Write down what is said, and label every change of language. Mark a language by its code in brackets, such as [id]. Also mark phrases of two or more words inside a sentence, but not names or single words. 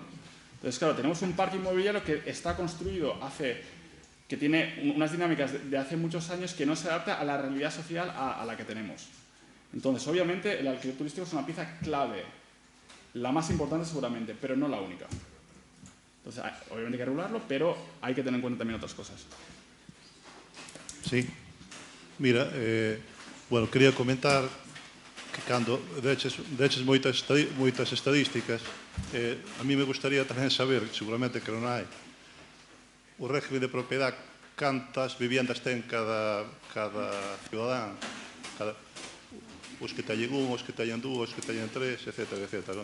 [es] Entonces, claro, tenemos un parque inmobiliario que está construido que tiene unas dinámicas de hace muchos años que no se adapta a la realidad social a la que tenemos. Entonces, obviamente, el alquiler turístico es una pieza clave, la más importante seguramente, pero no la única. Entonces, obviamente hay que regularlo, pero hay que tener en cuenta también otras cosas. Sí. Mira, [gl] bueno, quería comentar que cando deches moitas estadísticas, [es] a mí me gustaría [gl] tamén saber, seguramente que non hai, o [es] régimen de propiedad, [gl] cantas viviendas ten cada cidadán, os que teñen un, os que teñen dúas, os que teñen tres, etcétera, etcétera.